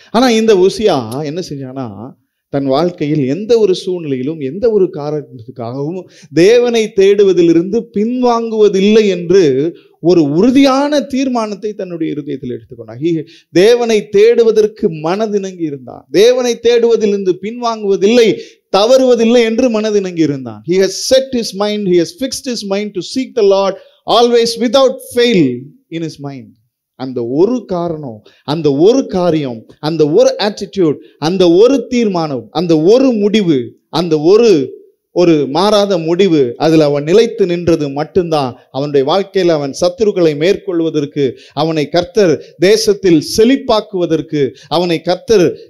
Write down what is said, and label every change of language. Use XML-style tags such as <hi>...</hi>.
<ta>ஆனால் இந்த உசியா என்ன செஞ்சானா, தன் வாழ்க்கையில் எந்த ஒரு சூழ்நிலையிலும் எந்த ஒரு காரணத்துக்காகவும் தேவனை தேடுவதிலிருந்து பின்வாங்குவதில்லை என்று ஒரு உறுதியான தீர்மானத்தை தன்னுடைய இருதயத்தில் எடுத்துக்கொண்டார். தேவனை தேடுவதற்கு மனதிணங்கி இருந்தார். தேவனை தேடுவதிலிருந்து பின்வாங்குவதில்லை, தவறுவதில்லை என்று மனதிணங்கி இருந்தான்.</ta> <en>He has set his mind, he has fixed his mind to seek the Lord always without fail in his mind.</en> <ta>அந்த ஒரு காரணம், அந்த ஒரு காரியம், அந்த ஒரு ஆட்டிடியூட், அந்த ஒரு தீர்மானம், அந்த ஒரு முடிவு, அந்த ஒரு மாறாத முடிவு, அதில் அவன் நிலைத்து நின்றது மட்டும்தான் அவனுடைய வாழ்க்கையில் அவன் சத்துருக்களை மேற்கொள்வதற்கு, அவனை கர்த்தர் தேசத்தில் செழிப்பாக்குவதற்கு, அவனை கர்த்தர்</ta>